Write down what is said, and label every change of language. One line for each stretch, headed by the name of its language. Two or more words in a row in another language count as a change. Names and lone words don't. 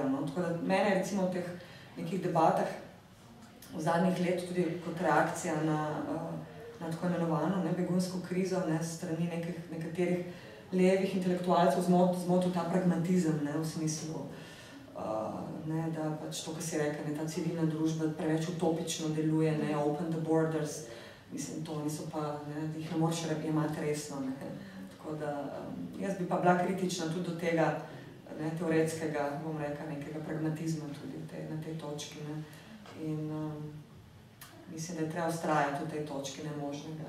Slovenian: Tako da mene recimo v teh nekih debatah v zadnjih letih tudi kot reakcija na tako imenovano begunsko krizo strani nekaterih levih intelektualcev zmotil ta pragmatizem v smislu, da pač to, kar si rekel, ta civilna družba preveč utopično deluje,
English: open the borders,
Slovenian: mislim, to niso pa, jih ne moreš jemati resno. Tako da jaz bi pa bila kritična tudi do tega teoretskega, bom rekla, nekega pragmatizma tudi na tej točki. In mislim, da je treba ustrajati v tej točki nemožnega.